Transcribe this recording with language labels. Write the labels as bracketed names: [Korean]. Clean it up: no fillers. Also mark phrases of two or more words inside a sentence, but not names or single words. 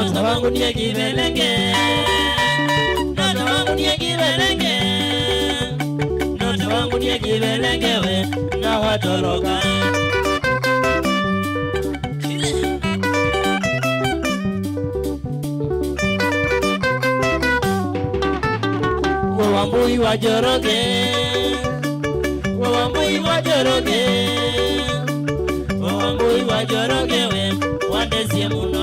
[Swahili] wangu ndiye kibelenge, ndoto wangu ndiye kibelenge, ndoto wangu ndiye kibelenge we na watoroka. [Kikuyu] Wambui wajoroge, wambui wajoroge, wambui wajoroge we wandesie muno.